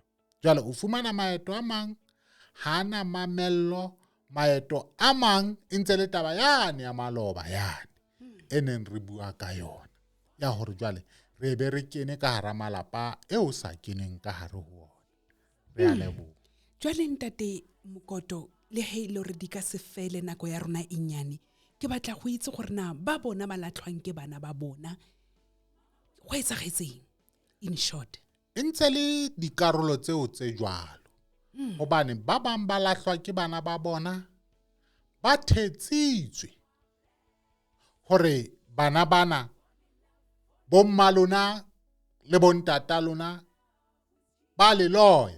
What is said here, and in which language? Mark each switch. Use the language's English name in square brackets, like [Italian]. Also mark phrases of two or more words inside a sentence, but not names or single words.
[Southern Sotho] Jwale o fumana maeto a mang hana mamello, maeto a mang e ntse le taba yane ya maloba yane e neng re bua ka yona, ya hore jwale re be re kene ka hara malapa eo sa keneng ka hare ho ona. Re a leboha. Jwale ntate Mokoto, le he le hore di ka se fele nako ya rona e nyane, [Tswana] ke batla go itse gore na ba bona ba latlhwang ke bana ba bona go etsagetseng [English] in short. [Southern Sotho] E ntse le dikarolo tseo tse jwalo. Hobane ba bang ba lahlwa ke bana ba bona, ba thetsitswe hore bana bana bo mma lona le bo ntata lona ba le loya.